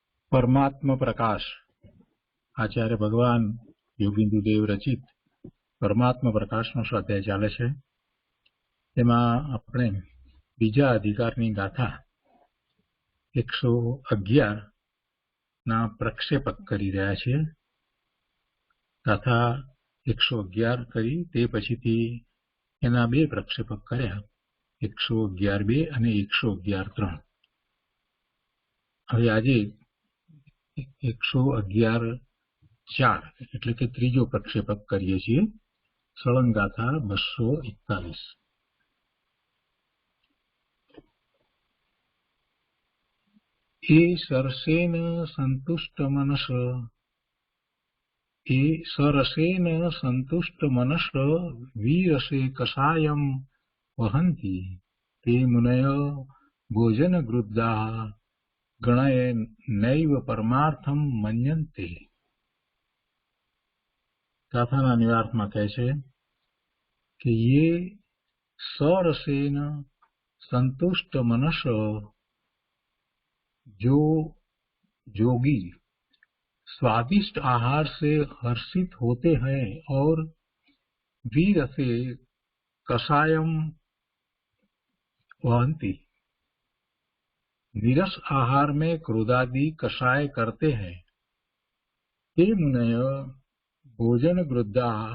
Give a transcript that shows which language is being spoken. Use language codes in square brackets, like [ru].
[gu] परमात्मा प्रकाश आचार्य भगवान योगिंदु देव रचित परमात्मा प्रकाशનો સ્વાધ્યાય ચાલે છે। તેમાં આપણે બીજા અધિકારની ગાથા 111 ના પ્રક્ષેપક કરી રહ્યા છીએ। ગાથા 111 કરી તે પછીથી એના બે પ્રક્ષેપક કર્યા 111-2 અને 111-3। હવે આજે 111-4 એટલે કે ત્રીજો પ્રક્ષેપક કરીએ છીએ। સળંગ ગાથા 241। [sa] એ સરસેન સંતુષ્ટ મનસ એ સરસેન સંતુષ્ટ મનસ વીરસે કષાયમ વહંતિ તે મુનય ભોજન ગૃદ્ધા ગણય નૈવ પરમાર્થમ મન્યન્તે। [gu] ગાથાના નિવાર્થમાં કહે છે કે [sa] ये સરસેન સંતુષ્ટ મનસ [hi] जो जोगी स्वादिष्ट आहार से हर्षित होते हैं और [sa] वीर से कषायम वहंती [hi] नीरस आहार में क्रोधादि कषाय करते हैं [sa] ते मुनय भोजन गृद्धा